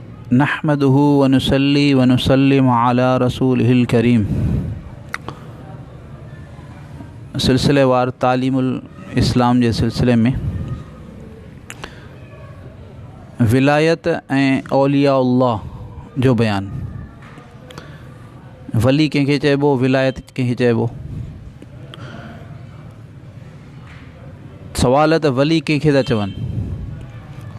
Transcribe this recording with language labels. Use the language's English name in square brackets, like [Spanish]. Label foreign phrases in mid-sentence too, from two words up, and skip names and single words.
[Arabic] نحمده ونصلي ونسلم على رسوله الكريم. [Sindhi] सिलसिलेवार तालीमुल इस्लाम के सिलसिले में विलायत ऐं औलियाउल्लाह जो बयान। वली कंहिंखे चइबो, विलायत कंहिंखे चइबो। सवाल त वली कंहिंखे था चवनि।